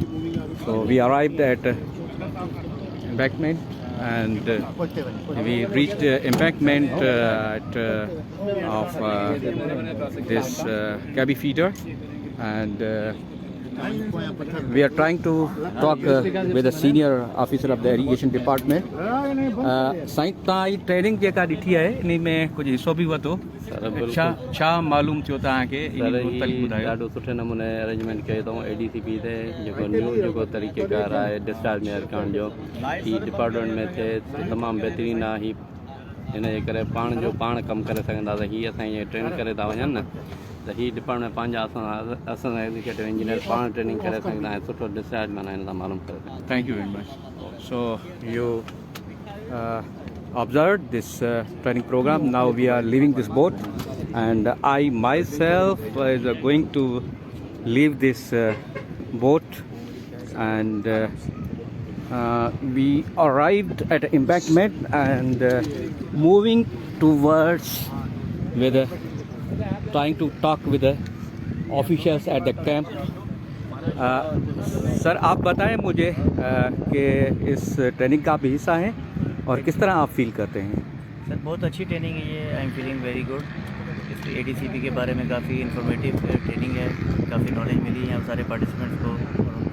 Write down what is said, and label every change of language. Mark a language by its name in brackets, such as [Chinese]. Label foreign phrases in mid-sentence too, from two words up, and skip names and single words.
[English] So we arrived at embankment and we reached the embankment of this cabby feeder, and we are trying to talk with the senior officer of the irrigation department. [Sindhi] साईं तव्हां जी ट्रेनिंग जेका ॾिठी आहे इन में कुझु हिसो बि वरितो, छा मालूम थियो तव्हांखे? ॾाढो सुठे नमूने अरेंजमेंट कयो अथऊं ADCP ते, जेको न्यू जेको तरीक़ेकार आहे [English] discharge measure [Sindhi] करण जो ही डिपार्टमेंट में थिए तमामु बहितरीनु आहे। ही हिन जे करे पाण कमु करे सघंदा त हीअ असां ईअं ट्रेन करे था वञनि न, त ही डिपार्टमेंट पंहिंजा असां [English] executive engineer [Sindhi] पाण ट्रेनिंग करे सघंदा ऐं सुठो डिस्चार्ज माना हिन सां मालूम करे सघंदा। [English] Thank you very much. So you observed this training program. Now we are leaving this boat, and I myself is going to leave this boat, and we arrived at embankment and moving towards trying to talk with the officials at the camp. [Urdu] سر آپ بتائیں مجھے کہ اس ٹریننگ کا آپ بھی حصہ ہیں اور کس طرح آپ فیل کرتے ہیں? سر بہت اچھی ٹریننگ ہے یہ, [English] I am feeling very good. [Urdu] اس ADCP کے بارے میں کافی [English] informative training [Urdu] ہے، کافی نالج ملی ہے یہاں سارے پارٹیسپنٹس کو.